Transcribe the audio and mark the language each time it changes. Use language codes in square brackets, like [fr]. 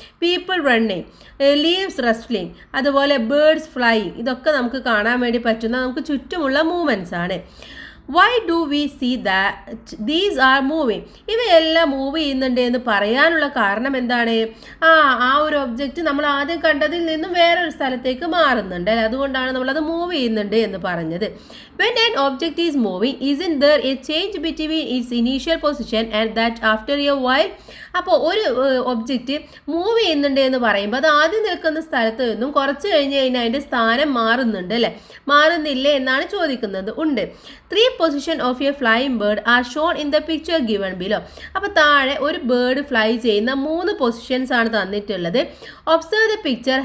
[ml] People running, leaves wrestling, അതുപോലെ birds flying, ഇതൊക്കെ നമുക്ക് കാണാൻ വേണ്ടി പറ്റുന്ന നമുക്ക് ചുറ്റുമുള്ള മൂവ്മെൻറ്റ്സ് ആണ്. [en] Why do we see that these are moving? [ml] ഇവയെല്ലാം മൂവ് ചെയ്യുന്നുണ്ട് എന്ന് പറയാനുള്ള കാരണം എന്താണ്? ആ ഒരു ഒബ്ജക്റ്റ് നമ്മൾ ആദ്യം കണ്ടതിൽ നിന്നും വേറൊരു സ്ഥലത്തേക്ക് മാറുന്നുണ്ട്, അതുകൊണ്ടാണ് നമ്മളത് മൂവ് ചെയ്യുന്നുണ്ട് എന്ന് പറഞ്ഞത്. [en] When an object is moving, isn't there a change between its initial position and that after a while? [ml] അപ്പോൾ ഒരു ഒബ്ജക്റ്റ് മൂവ് ചെയ്യുന്നുണ്ട് എന്ന് പറയുമ്പോൾ അത് ആദ്യം നിൽക്കുന്ന സ്ഥലത്ത് നിന്നും കുറച്ച് കഴിഞ്ഞ് കഴിഞ്ഞാൽ അതിൻ്റെ സ്ഥാനം മാറുന്നുണ്ട് അല്ലേ? മാറുന്നില്ലേ എന്നാണ് ചോദിക്കുന്നത്. ഉണ്ട്. [en] 3 position of a flying bird are shown in the picture given below. [ml] അപ്പോൾ താഴെ ഒരു ബേർഡ് ഫ്ലൈ ചെയ്യുന്ന 3 പൊസിഷൻസ് ആണ് തന്നിട്ടുള്ളത്. [en] Observe the picture.